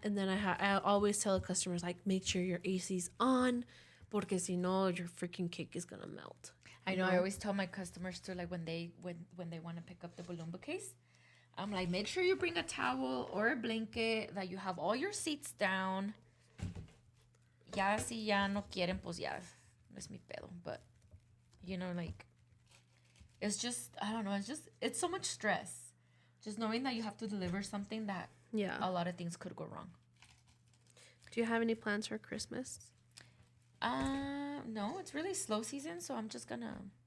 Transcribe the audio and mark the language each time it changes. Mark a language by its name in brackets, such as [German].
[English] And then I always tell the customers, like, make sure your AC's on, [Spanish] porque si no, [English] your freaking cake is gonna melt. I know. I always tell my customers too, like, when they want to pick up the balloon bouquets, I'm like, make sure you bring a towel or a blanket, that you have all your seats down. [Spanish] Ya si ya no quieren, pues ya no es mi pedo. [English] But, you know, like, it's just, I don't know, it's so much stress. Just knowing that you have to deliver something that Yeah. a lot of things could go wrong. Do you have any plans for Christmas? No, it's really slow season, so I'm just gonna